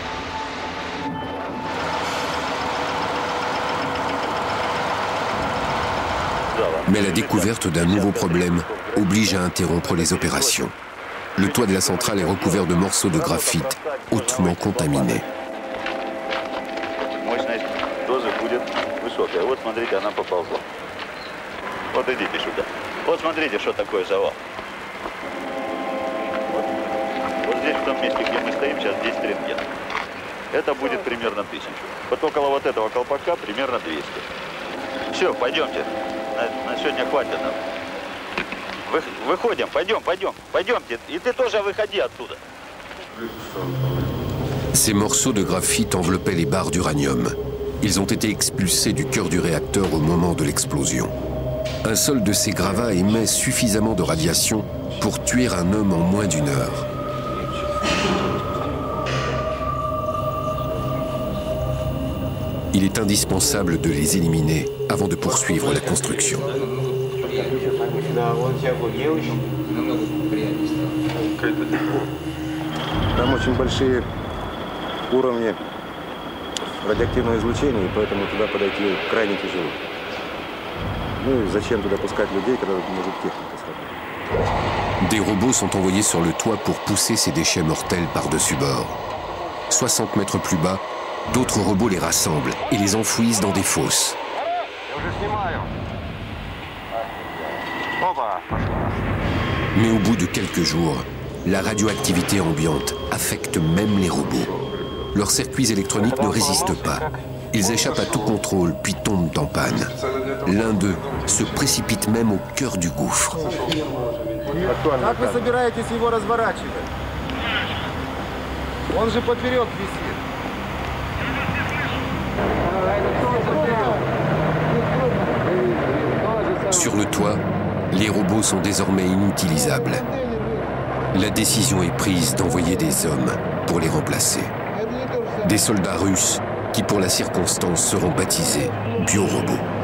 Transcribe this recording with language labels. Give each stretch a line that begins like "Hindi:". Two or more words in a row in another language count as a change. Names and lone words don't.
French: Mais la découverte d'un nouveau problème oblige à interrompre les opérations. Le toit de la centrale est recouvert de morceaux de graphite hautement contaminés.
Russian: Здесь, в том месте, где мы стоим, сейчас 10 рентген. Это будет примерно 1000. Вот около вот этого колпака примерно 200. Все, пойдемте. На сегодня хватит нам. Выходим, пойдемте. И ты тоже выходи оттуда.
French: Ces morceaux de graphite enveloppaient les barres d'uranium. Ils ont été expulsés du cœur du réacteur au moment de l'explosion. Un seul de ces gravats émet suffisamment de radiation pour tuer un homme en moins d'1 heure. Il est indispensable de les éliminer avant de poursuivre la construction.
Russian: Там очень большие уровни радиоактивного излучения, и поэтому туда подойти крайне тяжело. Ну и зачем туда пускать людей, когда тут может техника сработать?
French: Des robots sont envoyés sur le toit pour pousser ces déchets mortels par-dessus bord. 60 mètres plus bas, d'autres robots les rassemblent et les enfouissent dans des fosses. Mais au bout de quelques jours, la radioactivité ambiante affecte même les robots. Leurs circuits électroniques ne résistent pas. Ils échappent à tout contrôle, puis tombent en panne. L'un d'eux se précipite même au cœur du gouffre.
Russian: Как вы собираетесь его разворачивать? Он же поперек висит.
French: Sur le toit, les robots sont désormais inutilisables. La décision est prise d'envoyer des hommes pour les remplacer. Des soldats russes qui, pour la circonstance, seront baptisés biorobots.